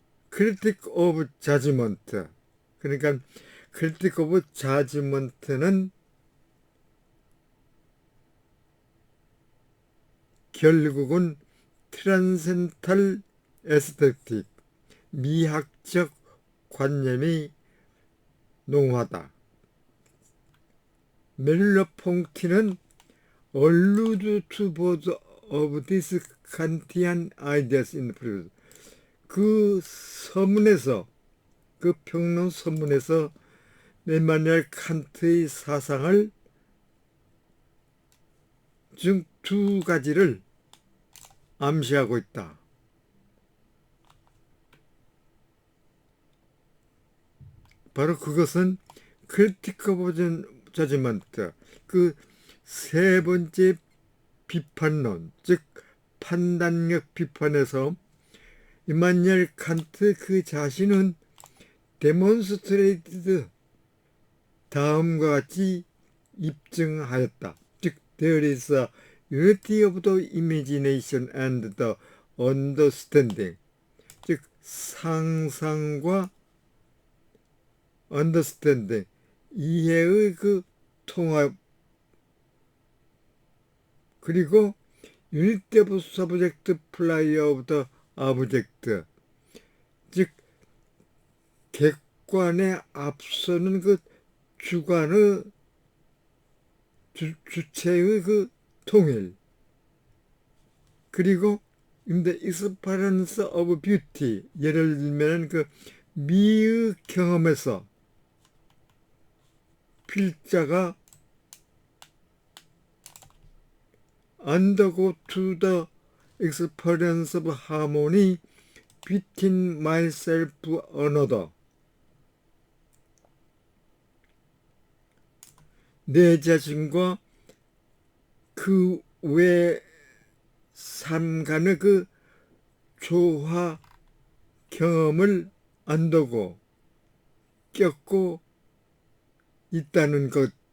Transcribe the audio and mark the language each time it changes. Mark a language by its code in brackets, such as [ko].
[ko] 크리틱 오브 자지먼트 그러니까 크리틱 오브 자지먼트는 결국은 트랜센탈 에스테틱 미학적 관념이 농후하다. [en] 멜로퐁티는 allude to both of these Kantian ideas in the previous. [ko] 그 서문에서, 그 평론 서문에서 이마누엘 칸트의 사상을 중 두 가지를 암시하고 있다. 바로 그것은 크리티크 오브 저지먼트, 그 세 번째 비판론, 즉 판단력 비판에서 이마누엘 칸트 그 자신은 데몬스트레이티드 다음과 같이 입증하였다. 즉 [en] there is a unity of the imagination and the understanding. [ko] 즉 상상과 understanding, 이해의 그 통합, 그리고 [en] unity of subject play of the object, [ko] 즉 객관에 앞서는 그 주관의 주체의 그 통일, 그리고 [en] in the experience of beauty, [ko] 예를 들면 그 미의 경험에서 필자가 [en] undergo to the experience of harmony between myself and another. [ko] 내 자신과 그 외 삶 간의 그 조화 경험을 안다고 겪고 있다는 것,